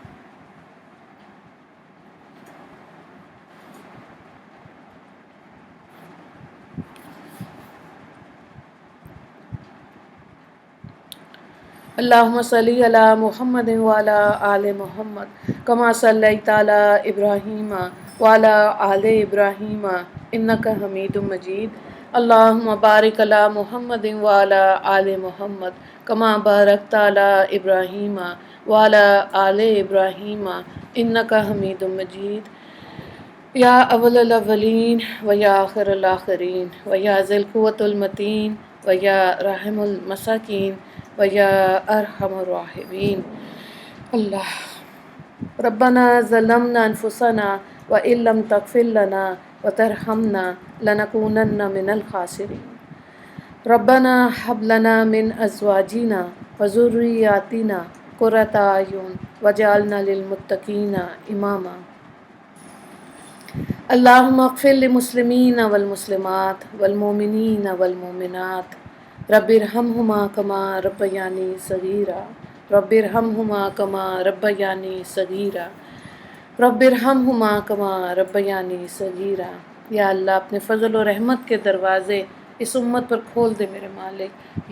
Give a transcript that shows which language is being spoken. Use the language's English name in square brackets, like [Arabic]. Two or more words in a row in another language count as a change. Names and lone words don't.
[Arabic] اللہم صلی علی محمد وعلی آل محمد کما صلیت علی ابراہیم وعلی آل ابراہیم انک حمید مجید۔ اللہم بارک علی محمد وعلی آل محمد کما بارکت علی ابراہیم وعلی آل ابراہیم انک حمید مجید۔ یا اول الاولین و یا آخر الآخرین و یا ذی القوة المتین و یا رحم المساکین و یا ارحم الراحمین۔ اللہ ربنا ظلمنا انفسنا وان لم تغفر لنا وترحمنا لنکونن من الخاسرین۔ ربنا هب لنا من ازواجنا وذریاتنا قرۃ اعین واجعلنا للمتقین اماما۔ اللہم اغفر للمسلمین والمسلمات والمؤمنین والمؤمنات، رب ارحمہما کما ربیانی صغیرا، رب ارحمہما کما ربیانی صغیرا، رب ارحمہما کما ربیانی صغیرا۔ [Urdu] یا اللہ اپنے فضل و رحمت کے دروازے اس امت پر کھول دے میرے مالک۔